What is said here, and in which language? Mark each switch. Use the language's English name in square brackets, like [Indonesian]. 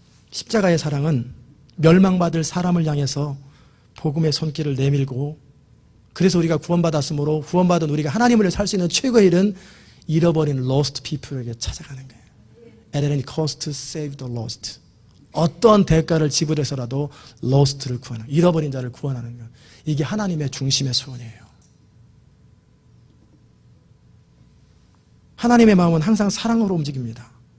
[Korean] 십자가의 사랑은 멸망받을 사람을 향해서 복음의 손길을 내밀고 그래서 우리가 구원받았으므로 구원받은 우리가 하나님을 살 수 있는 최고의 일은 잃어버린 [English] lost people [Korean] 에게 찾아가는 거예요. [English] At any cost to save the lost. [Korean] 어떤 대가를 지불해서라도 lost를 구하는, 잃어버린 자를 구원하는 것. 이게 하나님의 중심의 소원이에요. 하나님의 마음은 항상 사랑으로 움직입니다.